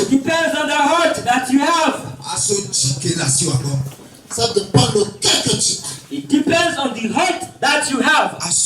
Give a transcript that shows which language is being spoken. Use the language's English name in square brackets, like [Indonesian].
[English] It depends on the heart that you have. [French] Ça dépend du cœur que tu as. [English] It depends on the heart that you have.